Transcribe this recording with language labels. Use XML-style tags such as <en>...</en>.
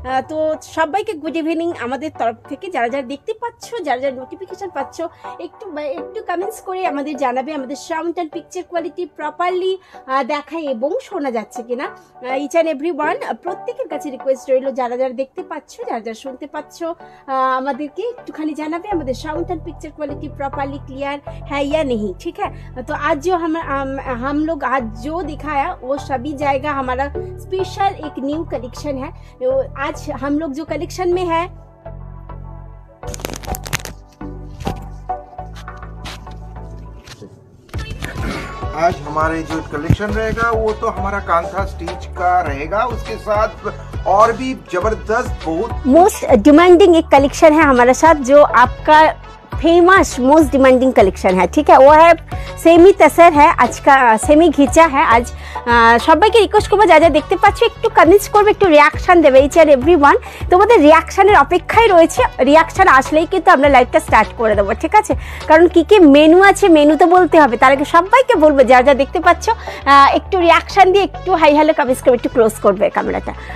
<bn>তো সবাইকে good evening আমাদের তরফ থেকে। যারা যারা দেখতে পাচ্ছ, যারা যারা নোটিফিকেশন পাচ্ছ, একটু কমেন্টস করে আমাদের জানাবে আমাদের sound and picture quality properly দেখাই এবং শোনা যাচ্ছে কিনা। ইচ অ্যান্ড এভরিওয়ান, প্রত্যেকের কাছে রিকোয়েস্ট রইল, যারা যারা দেখতে পাচ্ছ, যারা যারা শুনতে পাচ্ছ, আমাদেরকে একটুখানি জানাবে আমাদের সাউন্ड</bn> <hi>and picture quality properly clear है या नहीं, ठीक है? तो आज जो हम लोग आज जो दिखाया वो सभी जाएगा हमारा स्पेशल एक न्यू कलेक्शन है। आज हम लोग जो कलेक्शन में है, आज हमारे जो कलेक्शन रहेगा वो तो हमारा कांथा स्टिच का रहेगा, उसके साथ और भी जबरदस्त बहुत मोस्ट डिमांडिंग एक कलेक्शन है हमारे साथ, जो आपका फेमस मोस्ट डिमांडिंग कलेक्शन है, ठीक है? वो है सेमी तसर है, आज का सेमी घिचा है।</hi> <bn>आज সবাইকে রিকোয়েস্ট করবো, যা যা দেখতে পাচ্ছ একটু কমেন্টস করবে, একটু রিয়াকশান দেবে। ইচ অ্যান্ড এভরিওয়ান তোমাদের রিয়াকশানের অপেক্ষায় রয়েছে। রিয়াকশান আসলেই কিন্তু আমরা লাইভটা স্টার্ট করে দেবো, ঠিক আছে? কারণ কী কী মেনু আছে, মেনু তো বলতে হবে। তার আগে সবাইকে বলবো, যা যা দেখতে পাচ্ছ একটু রিয়াকশান দিয়ে একটু হাই হ্যালো কমেন্টস করবে, একটু ক্লোজ করবে ক্যামেরাটা।</bn>